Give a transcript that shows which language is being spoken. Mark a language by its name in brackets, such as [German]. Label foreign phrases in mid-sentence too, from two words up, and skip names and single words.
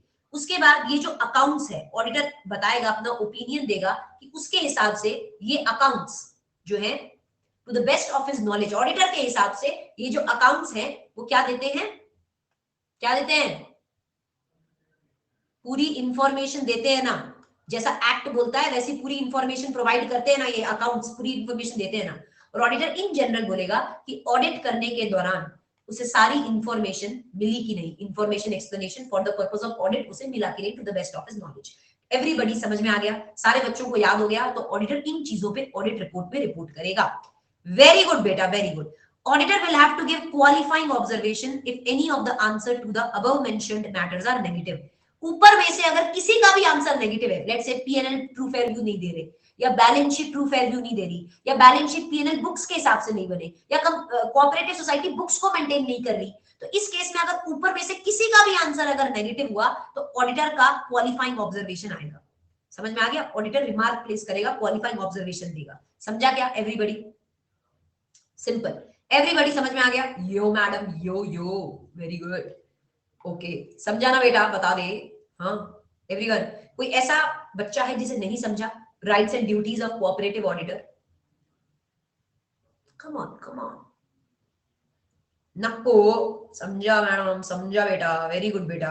[Hindi] उसके बाद ये जो अकाउंट्स है, ऑडिटर बताएगा, अपना ओपिनियन देगा कि उसके हिसाब से ये अकाउंट्स जो है [English] to the best of his knowledge, [Hindi] ऑडिटर के हिसाब से ये जो अकाउंट्स हैं वो क्या देते हैं, क्या देते हैं, पूरी इंफॉर्मेशन देते हैं ना, जैसा एक्ट बोलता है वैसी पूरी [English] information provide [Hindi] करते हैं ना, ये अकाउंट्स पूरी इंफॉर्मेशन देते हैं ना। और [English] auditor in general [Hindi] बोलेगा कि ऑडिट करने के दौरान उसे सारी इंफॉर्मेशन मिली कि नहीं, [English] information explanation for the purpose of audit [Hindi] उसे मिला कि नहीं, [English] to the best of his knowledge. [Hindi] एवरीबॉडी समझ में आ गया, सारे बच्चों को याद हो गया। तो ऑडिटर इन चीजों पे [English] audit report [Hindi] पे रिपोर्ट करेगा। [English] very good बेटा, very good. Auditor will have to give qualifying observation if any of the answer to the above mentioned matters are negative. [Hindi] ऊपर में से अगर किसी का भी आंसर नेगेटिव है, [English] let's say PNL true fair view [Hindi] नहीं दे रहे, या [English] balance sheet true fair view [Hindi] नहीं दे रही, या [English] balance sheet PNL books [Hindi] के हिसाब से नहीं बने, या [English] cooperative society books [Hindi] को मेंटेन नहीं कर रही, तो इस केस में अगर ऊपर में से किसी का भी आंसर अगर नेगेटिव हुआ तो ऑडिटर का [English] qualifying observation [Hindi] आएगा। समझ में आ गया, [English] auditor remark place [Hindi] करेगा, [English] qualifying observation [Hindi] देगा। समझा क्या [English] everybody, simple, everybody [Hindi] समझ में आ गया, यो मैडम, यो यो, [English] very good, okay, [Hindi] समझा ना बेटा, बता दे, हाँ एवरीवन। कोई ऐसा बच्चा है जिसे नहीं समझा, [English] rights and duties of cooperative auditor. come on [Hindi] नको, समझा मैडम, समझा बेटा, [English] very good [Hindi] बेटा।